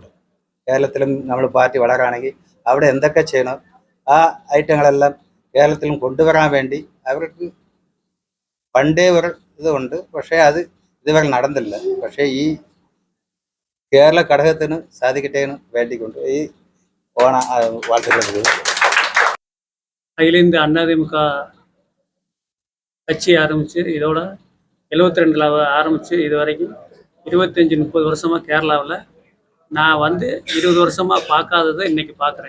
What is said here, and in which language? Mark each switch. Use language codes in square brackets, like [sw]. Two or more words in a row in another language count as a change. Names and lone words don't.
[ml] കേരളത്തിലും നമ്മൾ പാർട്ടി വളരാണെങ്കിൽ അവിടെ എന്തൊക്കെ ചെയ്യണം ആ ഐറ്റങ്ങളെല്ലാം കേരളത്തിലും കൊണ്ടുവരാൻ വേണ്ടി അവർക്ക് പണ്ടേ ഒരു ഇതുണ്ട്. പക്ഷേ അത് ഇതുവരെ നടന്നില്ല. പക്ഷേ ഈ കേരള ഘടകത്തിന് സാധിക്കട്ടെ എന്ന് വേണ്ടിക്കൊണ്ട് ഈ ഓണ வாழ்த்துக்கள். [ta] அகில இந்திய அண்ணா திமுக கட்சி ஆரம்பித்து இதோட 72 ஆரம்பித்து இது வரைக்கும் 25-30 வருஷமாக கேரளாவில் நான் வந்து 20 வருஷமாக பார்க்காததை இன்றைக்கி பார்க்குறேன்.